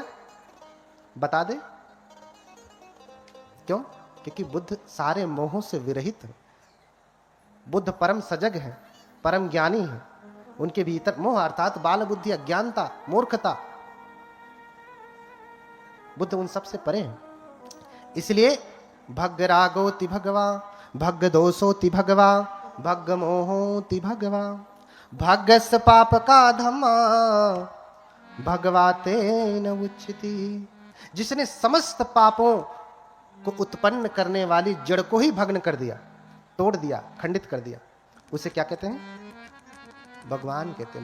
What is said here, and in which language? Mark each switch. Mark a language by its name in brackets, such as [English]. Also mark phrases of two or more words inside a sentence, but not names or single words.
[Hindi] बता दे। क्यों? क्योंकि बुद्ध सारे मोहों से विरहित है। बुद्ध परम सजग है, परम ज्ञानी है। उनके भीतर मोह अर्थात बाल बुद्धि, अज्ञानता, मूर्खता, बुद्ध उन सबसे परे हैं। [Pali] इसलिए भग्ग रागोति भगवा, भग्ग दोषोति भगवा, भग्ग मोहोति भगवा, भग्गस पाप का धम्मा, भगवा तेन उच्यति। [Hindi] जिसने समस्त पापों को उत्पन्न करने वाली जड़ को ही भग्न कर दिया, तोड़ दिया, खंडित कर दिया, उसे क्या कहते हैं? भगवान कहते हैं।